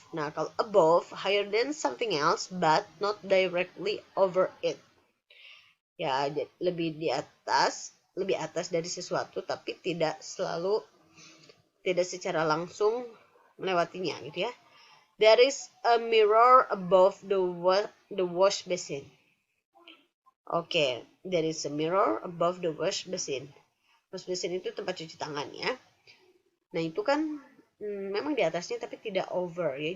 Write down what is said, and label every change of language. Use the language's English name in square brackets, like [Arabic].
[Indonesian] Nah, kalau [English] above, higher than something else but not directly over it. [Indonesian] Ya, lebih atas dari sesuatu tapi tidak secara langsung melewatinya gitu ya. [English] There is a mirror above the wash basin. Okay, there is a mirror above the wash basin. [Indonesian] Wash basin itu tempat cuci tangan ya. Nah, itu kan memang di atasnya tapi tidak over ya.